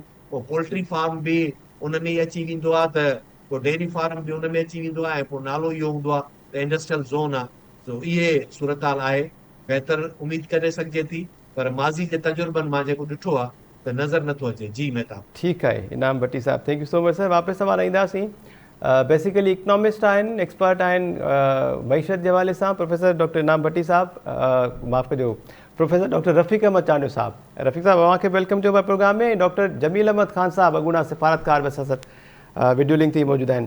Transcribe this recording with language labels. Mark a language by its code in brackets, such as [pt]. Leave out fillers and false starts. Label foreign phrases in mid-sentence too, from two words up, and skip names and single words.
[sd] पोइ [en] poultry farm [sd] बि उन में ई अची वेंदो आहे, त पोइ [en] dairy farm [sd] बि उन में अची वेंदो आहे, ऐं पोइ नालो इहो हूंदो आहे त [en] industrial zone [sd] आहे। सो इहे सूरताल आहे। बहितर उमेद करे सघिजे थी, पर माज़ी जे तजुर्बनि मां जेको ॾिठो आहे त नज़र नथो अचे। जी मेहता ठीकु आहे इनाम भट्टी साहब, [en] Thank you so much sir. [sd] वापसि सवाल ईंदासीं। [en] basically economist [sd] आहिनि, एक्सपर्ट आहिनि मईशत जे हवाले सां प्रोफेसर डॉक्टर इनाम भट्टी साहब, माफ़ कजो प्रोफेसर डॉक्टर रफ़ीक अहमद चांडियो साहब। रफ़ीक साहब तव्हांखे वेलकम चयो आहे प्रोग्राम में। डॉक्टर जमील अहमद ख़ान साहब अॻूणा सिफ़ारतकार बि असां [en] video link [sd] ते मौजूदु आहिनि।